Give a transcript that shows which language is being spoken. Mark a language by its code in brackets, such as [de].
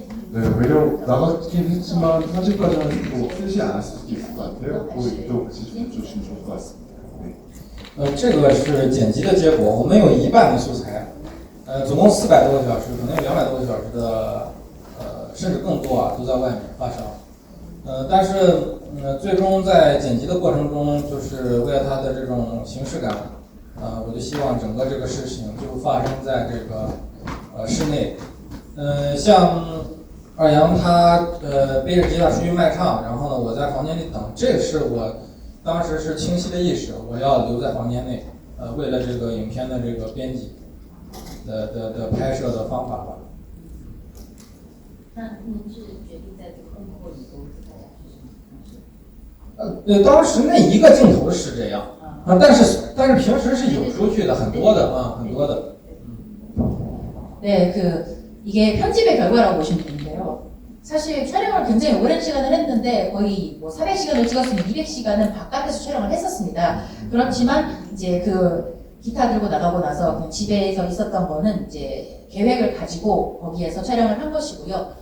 [ko] 네, 외려 나갔긴 했지만 편집과정은 또 쓰지 않았을 수도 있을 것 같아요. 그 의도 같이 좀 주시면 좋을 것 같습니다. 네. [zh] 这个是剪辑的结果，我们有一半的素材，总共400多个小时，可能有200多个小时的，甚至更多啊，都在外面发烧。但是最终在剪辑的过程中，就是为了它的这种形式感，我就希望整个这个事情就发生在这个室内。像二阳他背着吉他出去卖唱，然后呢我在房间里等，这个是我当时是清晰的意识，我要留在房间内，为了这个影片的这个编辑的拍摄的方法吧。那您是决定在这个幕后里头是大家是什么方式？当时那一个镜头是这样啊，但是平时是有出去的，很多的啊，很多的。 [ko] 네, 이게 편집의 결과라고 보시면 되는데요. 사실 촬영을 굉장히 오랜 시간을 했는데 거의 뭐 400시간을 찍었으면 200시간은 바깥에서 촬영을 했었습니다. 그렇지만 이제 그 기타 들고 나가고 나서 그냥 집에서 있었던 거는 이제 계획을 가지고 거기에서 촬영을 한 것이고요.